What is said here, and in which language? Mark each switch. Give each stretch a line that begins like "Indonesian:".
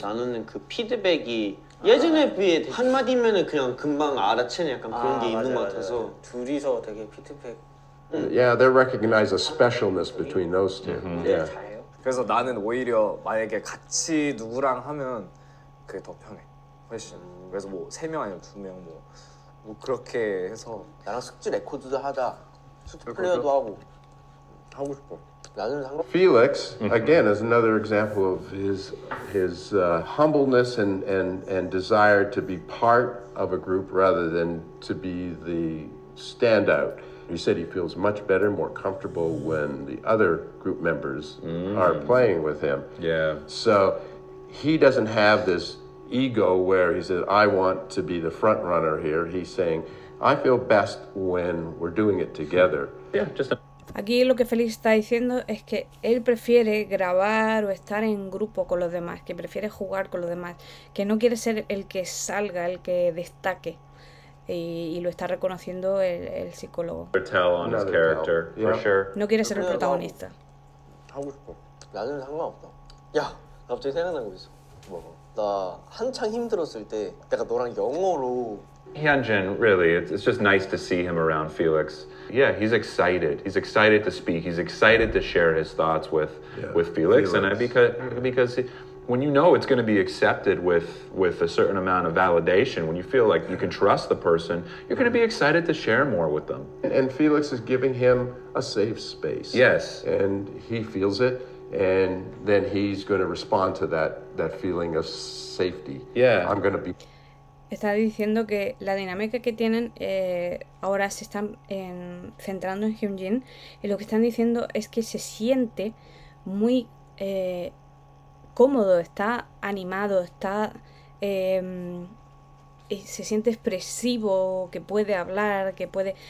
Korean: 나누는 그 피드백이 예전에 비해 한마디면은 그냥 금방 알아채는 약간 그런 게 있는 것 같아서 둘이서 되게 피드백
English: Yeah, they recognize a specialness between those two. Yeah.
Korean: 잘해요. 그래서 나는 오히려 만약에 같이 누구랑 하면 그게 더 편해. 훨씬. 그래서 뭐 3명 아니면 2명 뭐 그렇게 해서 나랑 숙지 레코드도 하자 숙지 플레이어도 하고 싶어 나는 상관
English: Felix, again, is another example of his humbleness and desire to be part of a group rather than to be the standout. He said he feels much better, more comfortable when the other group members are playing with him. Yeah. So he doesn't have this ego where he says, I want to be the front runner here. He's saying, I feel best when we're doing it together. Yeah, just
Spanish: Aquí lo que Félix está diciendo es que él prefiere grabar o estar en grupo con los demás, que prefiere jugar con los demás, que no quiere ser el que salga, el que destaque. Y lo está reconociendo el psicólogo.
English: tell on his character, for sure.
Spanish: No quiere ser el protagonista.
Korean: 하고 싶어 나는 상관없다 야 갑자기 생각난 거 있어 뭐 나 한창 힘들었을 때 내가 너랑 영어로
English: Hyunjin, really, it's just nice to see him around Felix. Yeah, he's excited. He's excited to speak. He's excited to share his thoughts with Felix. And because when you know it's going to be accepted with a certain amount of validation, when you feel like you can trust the person, you're going to be excited to share more with them. And Felix is giving him a safe space. Yes. And he feels it, and then he's going to respond to that feeling of safety. Yeah. I'm going to be...
Spanish: Está diciendo que la dinámica que tienen ahora se están centrando en Hyunjin y lo que están diciendo es que se siente muy cómodo, está animado, está se siente expresivo, que puede hablar, que puede...